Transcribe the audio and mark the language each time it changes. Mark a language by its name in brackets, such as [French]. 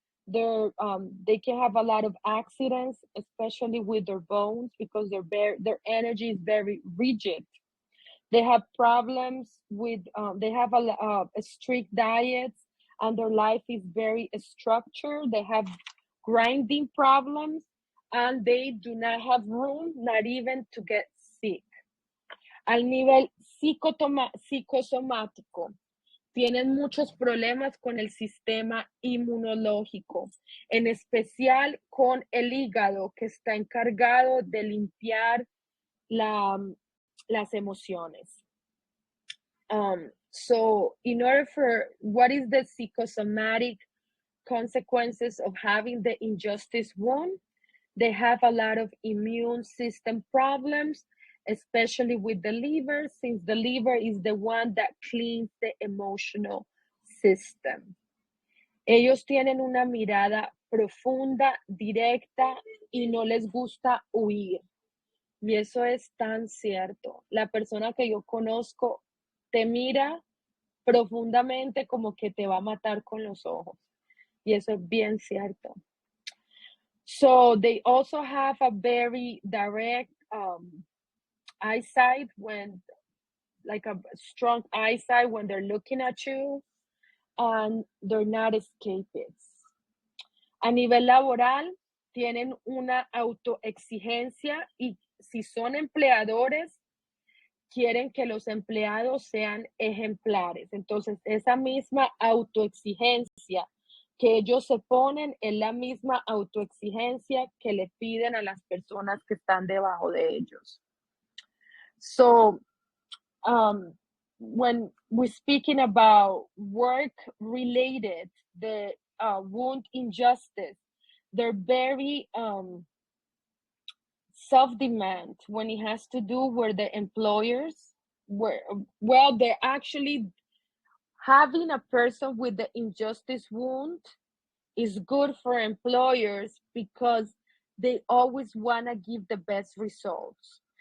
[English] They can have a lot of accidents, especially with their bones, because their energy is very rigid. They have problems with, they have a strict diets, and their life is very structured. They have grinding problems, and they do not have room, not even to get sick. [Spanish] Al nivel psicosomático, tienen muchos problemas con el sistema inmunológico, en especial con el hígado, que está encargado de limpiar las emociones. [English] So in order for, what is the psychosomatic consequences of having the injustice wound? They have a lot of immune system problems, especially with the liver, since the liver is the one that cleans the emotional system. [Spanish] Ellos tienen una mirada profunda, directa, y no les gusta huir. Y eso es tan cierto. La persona que yo conozco te mira profundamente como que te va a matar con los ojos. Y eso es bien cierto. [English] So they also have a very direct eyesight, when, like a strong eyesight when they're looking at you, and they're not escapists. [Spanish] A nivel laboral, tienen una autoexigencia, y si son empleadores, quieren que los empleados sean ejemplares. Entonces, esa misma autoexigencia que ellos se ponen es la misma autoexigencia que le piden a las personas que están debajo de ellos. [English] So, when we're speaking about work-related, the wound injustice, they're very self-demand when it has to do with the employers, well, they're actually having a person with the injustice wound is good for employers because they always want to give the best results.